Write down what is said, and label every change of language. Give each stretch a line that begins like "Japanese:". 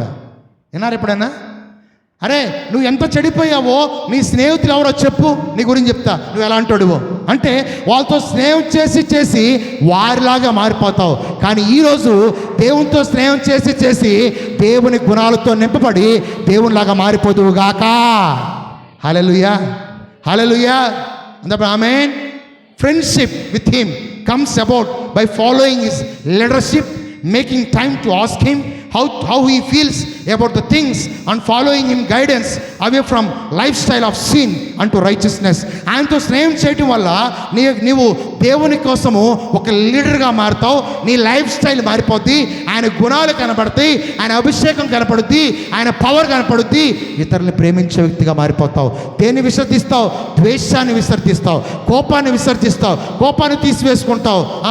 Telugu: విన్నారు ఎప్పుడైనా? అరే నువ్వు ఎంత చెడిపోయావో నీ స్నేహితులు ఎవరో చెప్పు, నీ గురించి చెప్తా నువ్వు ఎలా అంటాడువో. అంటే వాళ్ళతో స్నేహం చేసి వారిలాగా మారిపోతావు. కానీ ఈరోజు దేవునితో స్నేహం చేసి దేవుని గుణాలతో నింపబడి దేవునిలాగా మారిపోదువు గాక. హల్లెలూయా. హల్లెలూయా. ఆమేన్.
English: Friendship with him comes about by following his leadership, making time to ask him how he feels about the things and following him guidance away from lifestyle of sin unto righteousness.
Telugu: ఆయనతో స్నేహం చేయటం వల్ల నీవు దేవుని కోసము ఒక లీడర్గా మారుతావు. నీ లైఫ్ స్టైల్ మారిపోద్ది, ఆయన గుణాలు కనపడతాయి, ఆయన అభిషేకం కనపడుద్ది, ఆయన పవర్ కనపడుద్ది. ఇతరుల్ని ప్రేమించే వ్యక్తిగా మారిపోతావు. దేన్ని విసర్జిస్తావు? ద్వేషాన్ని విసర్జిస్తావు, కోపాన్ని విసర్జిస్తావు, కోపాన్ని తీసివేసుకుంటావు.